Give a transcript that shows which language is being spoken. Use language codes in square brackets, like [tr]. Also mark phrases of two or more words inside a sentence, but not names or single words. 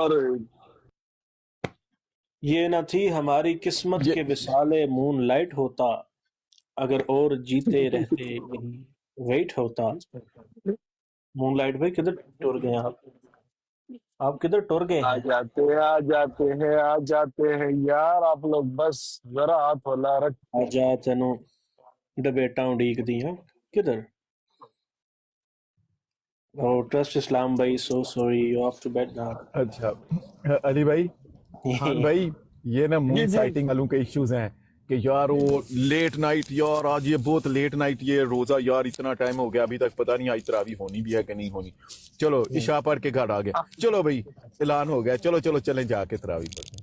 [ur] یہ نہ تھی ہماری قسمت کے وصال مون لائٹ ہوتا، اگر اور جیتے رہتے یہی ویٹ ہوتا. [pa] مون لائٹ بھائی کدھر ٹر گئے آپ کدھر ٹر گئے آ ہیں؟ [ur] جاتے ہیں یار آپ لوگ، بس ذرا ہاتھ ہلا رکھ. [pa] آ جا تینوں ڈبیٹاں اڈیک دیاں کدھر. [en] ٹرسٹ اسلام بھائی so sorry you have to beat نا. [ur] اچھا علی بھائی، خان بھائی، یہ نا [en] moon sighting [ur] والوں کے ایشوز ہیں کہ یار وہ [en] late night, [ur] یار آج یہ بہت [en] late night [ur] یہ روزہ، یار اتنا ٹائم ہو گیا ابھی تک پتہ نہیں آج تراویح ہونی بھی ہے کہ نہیں ہونی. چلو عشاء پڑھ کے گھر آ گئے، چلو بھائی اعلان ہو گیا، چلو چلیں جا کے تراویح پڑھیں.